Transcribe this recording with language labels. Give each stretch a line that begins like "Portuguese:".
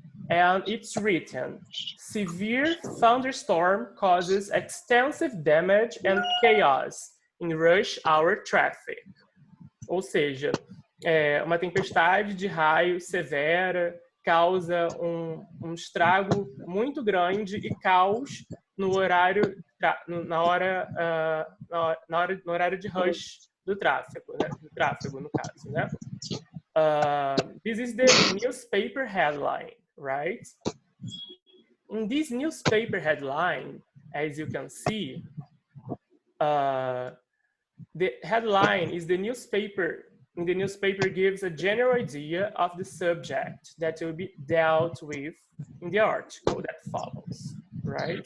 English: And it's written, severe thunderstorm causes extensive damage and chaos in rush hour traffic.
Portuguese: Ou seja, uma tempestade de raio severa causa um estrago muito grande e caos no horário no horário de rush do tráfego, né? Do tráfego, no caso, né?
English: This is the newspaper headline, right? In this newspaper headline, as you can see, the headline is the newspaper. The newspaper gives a general idea of the subject that will be dealt with in the article that follows, right?